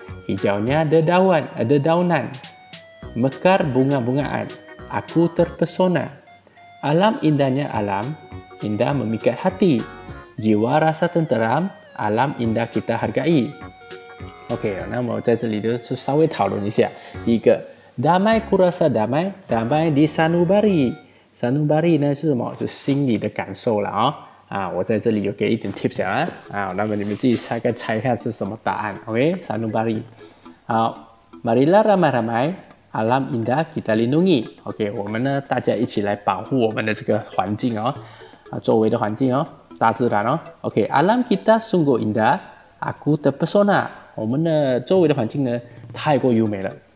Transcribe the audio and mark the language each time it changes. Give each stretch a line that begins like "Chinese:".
Malay: Hijaunya dedaunan, mekar bunga-bungaan, aku terpesona. Alam indahnya alam, indah memikat hati. Jiwa rasa tenteram, alam indah kita hargai。
Chinese: OK， 那么在这里就是稍微讨论一下。
Malay: 第一个，damai kurasa damai di sanubari。sanubari 呢是什么？
Chinese: 就是心里的感受了我在这里有给一点 tips 那么你们自己大概猜一下是什么答案。
Malay: OK，sanubari。 好 ，marilah ramai-ramai， alam indah kita lindungi。
Chinese: OK， 我们呢大家一起来保护我们的这个环境周围的环境大自然OK， alam kita sungguh indah。 Aku terpesona，我们的周围的环境呢太过优美了。